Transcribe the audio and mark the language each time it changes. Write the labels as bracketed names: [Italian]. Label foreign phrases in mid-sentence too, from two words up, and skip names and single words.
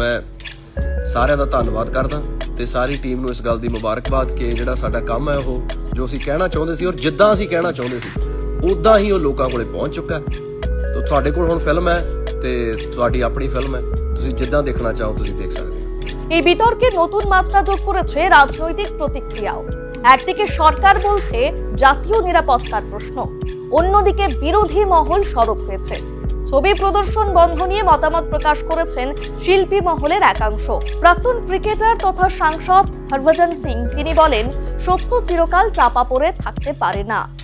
[Punjabi] ਮੈਂ ਸਾਰਿਆਂ ਦਾ ਧੰਨਵਾਦ ਕਰਦਾ ਤੇ ਸਾਰੀ ਟੀਮ ਨੂੰ ਇਸ ਗੱਲ ਦੀ ਮੁਬਾਰਕਬਾਦ ਕਿ ਜਿਹੜਾ ਸਾਡਾ ਕੰਮ ਹੈ, ਉਹ ਜੋ ਅਸੀਂ ਕਹਿਣਾ ਚਾਹੁੰਦੇ ਸੀ ਔਰ ਜਿੱਦਾਂ ਅਸੀਂ ਕਹਿਣਾ ਚਾਹੁੰਦੇ ਸੀ ਉਦਾਂ ਹੀ ਉਹ ਲੋਕਾਂ ਕੋਲੇ ਪਹੁੰਚ ਚੁੱਕਾ। ਤਾਂ ਤੁਹਾਡੇ ਕੋਲ ਹੁਣ ਫਿਲਮ ਹੈ ਤੇ ਤੁਹਾਡੀ ਆਪਣੀ ਫਿਲਮ ਹੈ। ਤੁਸੀਂ ਜਿੱਦਾਂ ਦੇਖਣਾ ਚਾਹੋ ਤੁਸੀਂ ਦੇਖ ਸਕਦੇ ਹੋ। [Bangla] এই বিতর্কে নতুন মাত্রা যোগ করেছে রাজনৈতিক প্রতিক্রিয়াও। একদিকে সরকার বলছে জাতীয় নিরাপত্তার প্রশ্ন, অন্যদিকে বিরোধী মহল সরব হয়েছে। ছবি প্রদর্শন বন্ধ নিয়ে মতামত প্রকাশ করেছেন শিল্পী মহলের একাংশ। প্রাক্তন ক্রিকেটার তথা সাংসদ হরভজন সিং তিনি বলেন, সত্য চিরকাল চাপা পড়ে থাকতে পারে না।